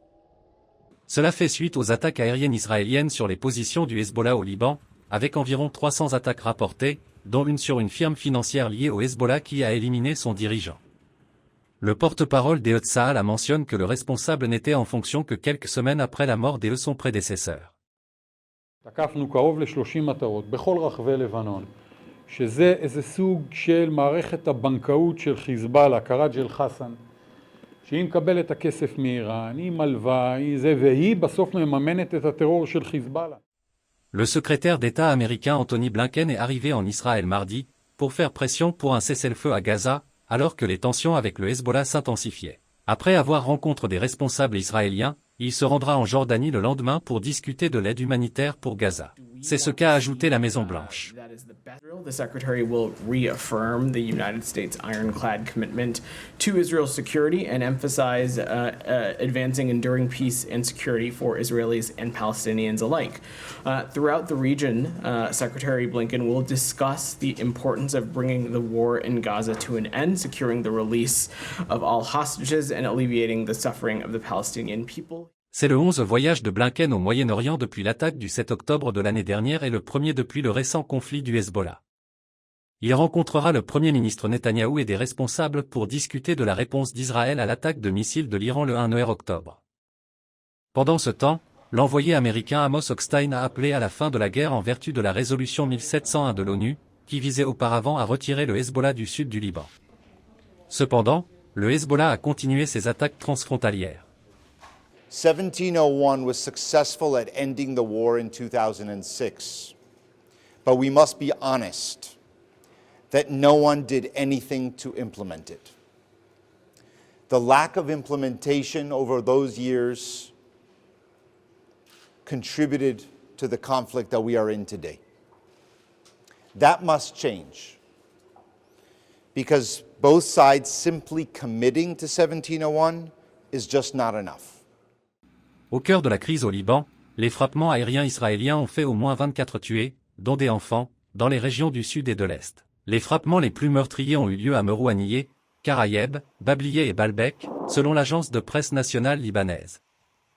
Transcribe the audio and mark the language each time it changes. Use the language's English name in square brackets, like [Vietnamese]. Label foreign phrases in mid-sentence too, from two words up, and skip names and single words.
[French] Cela fait suite aux attaques aériennes israéliennes sur les positions du Hezbollah au Liban, avec environ 300 attaques rapportées, dont une sur une firme financière liée au Hezbollah qui a éliminé son dirigeant. Le porte-parole des Tzahal mentionne que le responsable n'était en fonction que quelques semaines après la mort de son prédécesseur. [Hebrew] תקפנו קרוב ל-30 מטרות בכל רחבי לבנון, שזה איזה סוג של מערכת הבנקאות של חיזבאללה, קראג'ל חסן, שהיא מקבלת את הכסף מאיראן, היא מלווה, והיא בסוף מממנת את הטרור של חיזבאללה. [French] Le secrétaire d'État américain Anthony Blinken est arrivé en Israël mardi, pour faire pression pour un cessez-le-feu à Gaza, alors que les tensions avec le Hezbollah s'intensifiaient. Après avoir rencontré des responsables israéliens, il se rendra en Jordanie le lendemain pour discuter de l'aide humanitaire pour Gaza. C'est ce qu'a ajouté la Maison-Blanche. [English] The Secretary will reaffirm the United States ironclad commitment to Israel's security and emphasize advancing enduring peace and security for Israelis and Palestinians alike. Throughout the region, Secretary Blinken will discuss the importance of bringing the war in Gaza to an end, securing the release of all hostages and alleviating the suffering of the Palestinian people. [French] C'est le 11e voyage de Blinken au Moyen-Orient depuis l'attaque du 7 octobre de l'année dernière et le premier depuis le récent conflit du Hezbollah. Il rencontrera le Premier ministre Netanyahou et des responsables pour discuter de la réponse d'Israël à l'attaque de missiles de l'Iran le 1 octobre. Pendant ce temps, l'envoyé américain Amos Hochstein a appelé à la fin de la guerre en vertu de la résolution 1701 de l'ONU, qui visait auparavant à retirer le Hezbollah du sud du Liban. Cependant, le Hezbollah a continué ses attaques transfrontalières. [English] 1701 was successful at ending the war in 2006, but we must be honest that no one did anything to implement it. The lack of implementation over those years contributed to the conflict that we are in today. That must change, because both sides simply committing to 1701 is just not enough. [French] Au cœur de la crise au Liban, les frappements aériens israéliens ont fait au moins 24 tués, dont des enfants, dans les régions du sud et de l'est. Les frappements les plus meurtriers ont eu lieu à Merouanieh, Karayeb, Bablié et Baalbek, selon l'agence de presse nationale libanaise.